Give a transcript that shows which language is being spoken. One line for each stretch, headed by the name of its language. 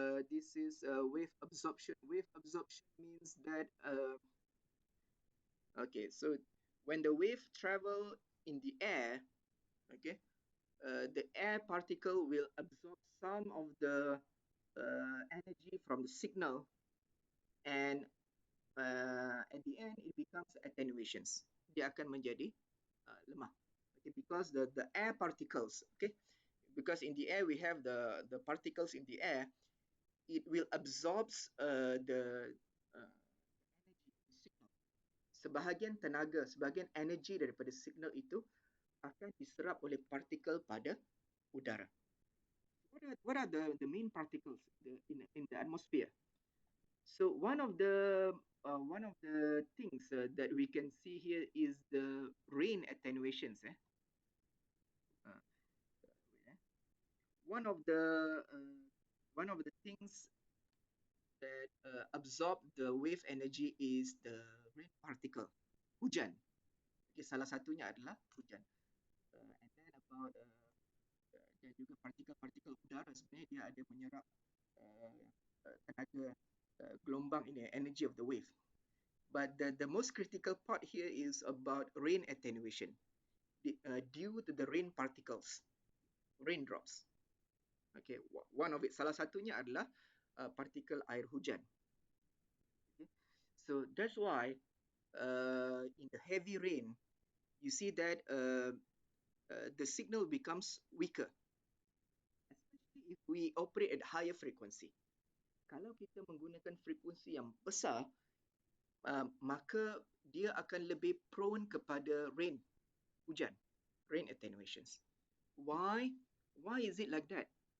English: This is wave absorption. Wave absorption means that okay, so when the wave travel in the air, okay, the air particle will absorb some of the energy from the signal, and at the end it becomes attenuations.
Malay: Dia akan menjadi lemah.
English: Okay, because the air particles, okay, because in the air we have the particles in the air, it will absorb energy signal.
Malay: Sebahagian tenaga, sebahagian energi daripada signal itu akan diserap oleh partikel pada udara.
English: What are the main particles in the atmosphere? So one of the things that we can see here is the rain attenuations. Uh, wait, One of the things that absorb the wave energy is the rain particle, hujan.
Malay: Okay, salah satunya adalah hujan.
English: And then about
Malay: dan juga partikel-partikel udara sebenarnya dia ada menyerap tenaga gelombang ini,
English: energy of the wave. But the most critical part here is about rain attenuation due to the rain particles, raindrops. Okay, one of it,
Malay: salah satunya adalah partikel air hujan.
English: Okay, so that's why in the heavy rain, you see that the signal becomes weaker, especially if we operate at higher frequency.
Malay: Kalau kita menggunakan frekuensi yang besar, maka dia akan lebih prone kepada rain, hujan,
English: rain attenuations. Why? Why is it like that?